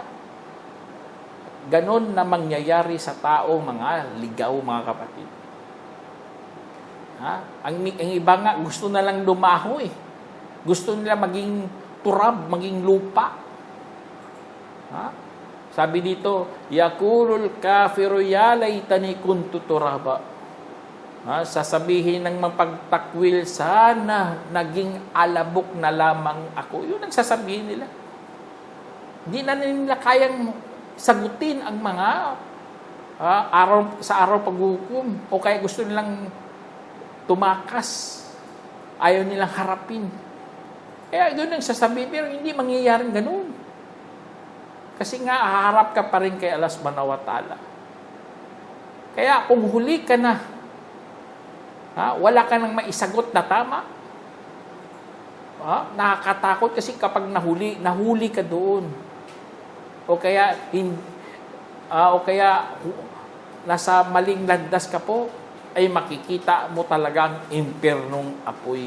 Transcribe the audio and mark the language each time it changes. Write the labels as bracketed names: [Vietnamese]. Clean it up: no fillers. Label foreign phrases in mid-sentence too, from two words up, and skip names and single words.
[Filipino] Ganon na mangyayari sa tao, mga ligaw, mga kapatid. Ang iba nga, gusto na lang lumaho Gusto nila maging turab, maging lupa. Sabi dito, [Arabic] يقول الكافر يا ليتني كنت ترابا. [Filipino] Sasabihin ng mapagtakwil, sana naging alabok na lamang ako. Yun ang sasabihin nila. Hindi na nila kayang sagutin ang mga araw paghukom, o kaya gusto nilang tumakas. Ayaw nilang harapin. Kaya doon ang sasabihin, pero hindi mangyayaring ganun. Kasi nga, haharap ka pa rin kay Allah [Arabic] سبحانه وتعالى. [Filipino] Kaya kung huli ka na, wala ka nang maisagot na tama, nakakatakot kasi kapag nahuli ka doon. O kaya nasa maling landas ka po, ay makikita mo talagang impernong apoy.